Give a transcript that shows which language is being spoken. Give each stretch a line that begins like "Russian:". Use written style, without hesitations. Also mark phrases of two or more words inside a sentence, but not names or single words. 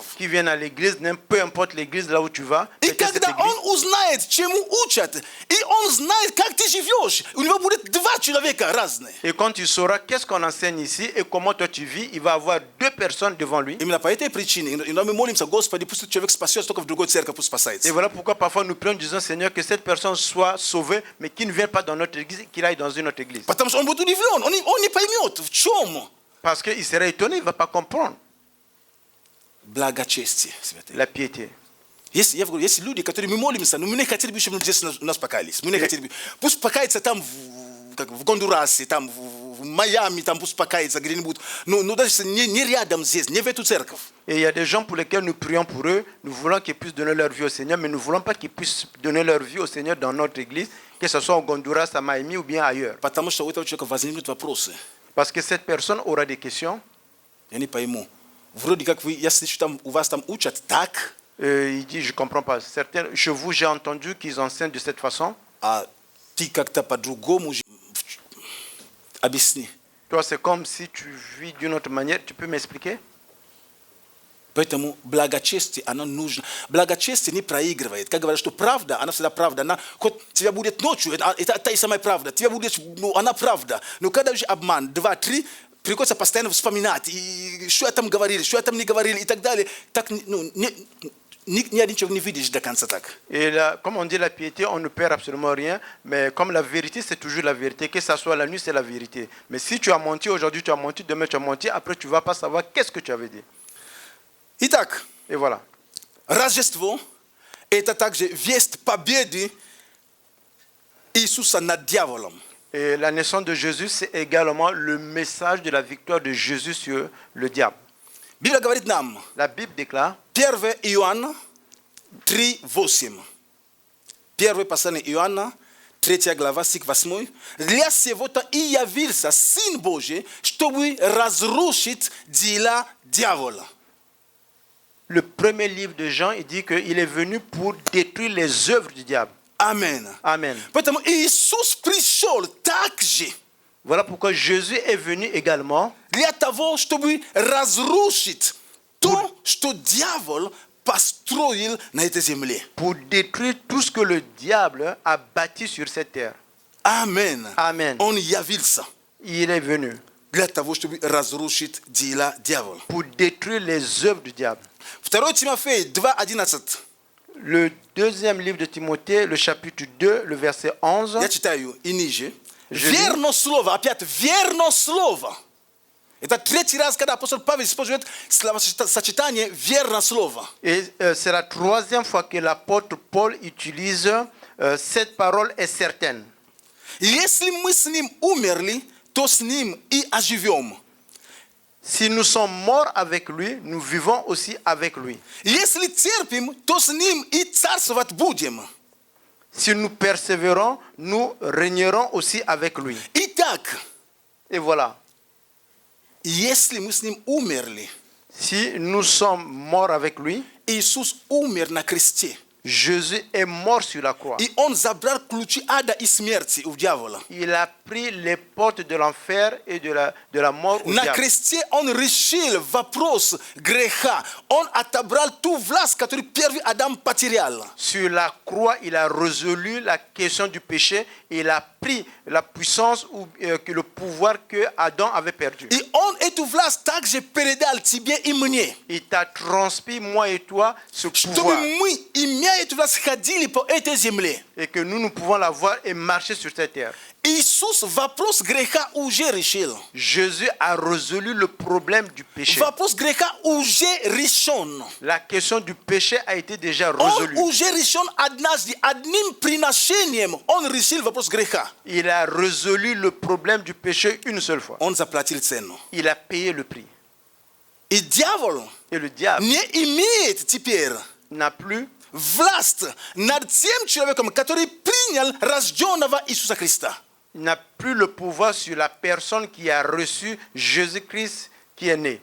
French: qui viennent à l'église, peu importe l'église là où tu vas,
Russian: И
French: peut-être cette
Russian: когда
French: église,
Russian: он узнает, чему учат, и он знает, как ты живешь, у него будет два человека разные.
French: et quand tu sauras qu'est-ce qu'on enseigne ici et comment toi tu vis, il va avoir deux personnes devant lui.
Russian: Именно по этой причине, иногда мы молимся, Господи, пусть человек спасется, только в другой церкви пусть
French: Et
Russian: спасается.
French: voilà pourquoi parfois nous prions en disant Seigneur que cette personne soit sauvée, mais qu'il ne vienne pas dans notre église, qu'il aille dans une autre église.
Russian: Потому что он будет удивлен, он не поймет, в чем
French: Parce qu'il serait étonné, il ne va pas comprendre
Russian: благочестие, святые.
French: la piété.
Russian: Я говорю, есть люди, которые мы молимся, но мы не хотели бы, чтобы здесь у нас покаялись. Мы не хотели бы. Пусть покаяться там, в Гондурасе, там, в Майами, там пусть покаяться где-нибудь. Но даже не рядом здесь, не в эту церковь.
French: Et il y a des gens pour lesquels nous prions pour eux, nous voulons qu'ils puissent donner leur vie au Seigneur, mais nous ne voulons pas qu'ils puissent donner leur vie au Seigneur dans notre église, que ce soit au Honduras, à Miami ou bien ailleurs.
Russian: Потому что у этого человека возникнут вопросы.
French: Parce que cette personne aura des questions.
Russian: Я не пойму. Вроде как вы, я слышу, там, у вас там учат так,
French: Il dit, je ne comprends pas. Certains, chez vous, j'ai entendu qu'ils enseignent de cette façon.
Russian: а ты как-то по-другому объясни.
French: Toi, c'est comme si tu vis d'une autre manière. Tu peux m'expliquer?
Russian: Поэтому благочестие, оно нужно. Благочестие не проигрывает. Как говорят, что правда, она всегда правда. Она, хоть тебя будет ночью, это та и самая правда. Тебя будет, она правда. Но когда уже обман, 2-3, приходится постоянно вспоминать. И что я там говорили, что я там не говорили и так далее. Так, ни один человек не видишь до конца так.
French: Et là, comme on dit la piété, on ne perd absolument rien. Mais comme la vérité, c'est toujours la vérité. Que ça soit la nuit, c'est la vérité. Mais si tu as menti aujourd'hui, tu as menti, demain tu as menti, après tu ne vas pas savoir qu'est-ce que tu avais dit.
Russian: Итак,
French: Et voilà.
Russian: Рождество – это также весть победы Иисуса над дьяволом.
French: Et la naissance de Jésus, c'est également le message de la victoire de Jésus sur le diable.
Russian: Библия говорит нам,
French: La Bible déclare,
Russian: 1 Иоанна 3:8. Первое послание Иоанна, 3 глава, стих 8. «Для сего-то и явился Сын Божий, чтобы разрушить дела дьявола».
French: le premier livre de Jean, il dit qu'il est venu pour détruire les œuvres du diable.
Russian: Амен.
French: Amen.
Russian: Поэтому Иисус пришел также
French: Voilà pourquoi Jésus est venu également
Russian: для того, чтобы разрушить то, что дьявол построил на этой земле.
French: pour détruire tout ce que le diable a bâti sur cette terre.
Russian: Амен.
French: Amen.
Russian: Он явился
French: Il est venu
Russian: для того, чтобы разрушить дела дьявола.
French: pour détruire les œuvres du diable.
Russian: 2 Тимофея 2:11.
French: Le deuxième livre de Timothée, le chapitre 2, le verset 11.
Russian: Я читаю и ниже.
French: Je
Russian: Верно слово, опять верно слово. Это третий раз, когда апостол Павел использует словосочетание «верно слово».
French: Et c'est la troisième fois que l'apôtre Paul utilise cette parole est certaine.
Russian: Если мы с ним умерли, то с ним и оживем.
French: Si nous sommes morts avec lui, nous vivons aussi avec lui.
Russian: Если терпим, то с ним и царствовать будем.
French: Si nous persévérons, nous régnerons aussi avec lui.
Russian: Итак,
French: Et voilà.
Russian: если мы с ним умерли,
French: Si nous sommes morts avec lui,
Russian: Isus umер на кресте.
French: Jésus est mort sur la croix.
Russian: И Он забрал ключи ада и смерти у дьявола.
French: Il a pris les portes de l'enfer et de la mort au
Russian: На
French: diable.
Russian: кресте Он решил вопрос греха. Он отобрал ту власть, которую первый Адам потерял.
French: Sur la croix, il a résolu la question du péché et il a pris la puissance ou le pouvoir que Adam avait perdu.
Russian: И Он эту власть также передал тебе и мне.
French: Il t'a transmis, moi et toi, ce
Russian: Чтобы
French: pouvoir.
Russian: мы, имея эту власть, ходили по этой земле.
French: Et que nous pouvons l'avoir et marcher sur cette terre.
Russian: Иисус вопрос греха уже решил.
French: Jésus a résolu le problème du péché.
Russian: Вопрос греха уже решен.
French: La question du péché a été déjà
Russian: Он
French: résolue.
Russian: уже решен однажды. Одним приношением Он решил вопрос греха.
French: Il a résolu le problème du péché une seule fois.
Russian: Он заплатил цену.
French: Il a payé le prix.
Russian: И дьявол
French: Et le diable
Russian: не имеет теперь
French: n'a plus
Russian: власть над тем человеком, который принял рожденного Иисуса Христа.
French: il n'a plus le pouvoir sur la personne qui a reçu Jésus-Christ qui est né.